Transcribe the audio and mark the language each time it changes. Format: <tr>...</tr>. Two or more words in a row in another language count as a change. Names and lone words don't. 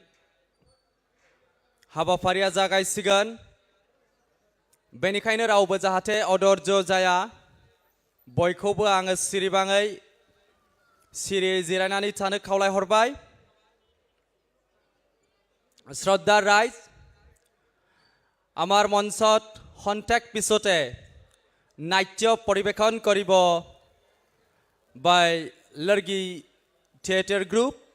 <brx>हाबाफारिया जागायसिगोन बेनिखायनो रावबो जाहाथे अधर्ज जाया बयखौबो आङो सिरियै जिरायनानै थानो खावलायहरबाय</brx> <as>শ্রদ্ধা রাইজ আমাৰ মঞ্চত খন্তেক পিছতে নাট্য পৰিৱেশন কৰিব বাই লৰ্গী থিয়েটাৰ গ্ৰুপ</as>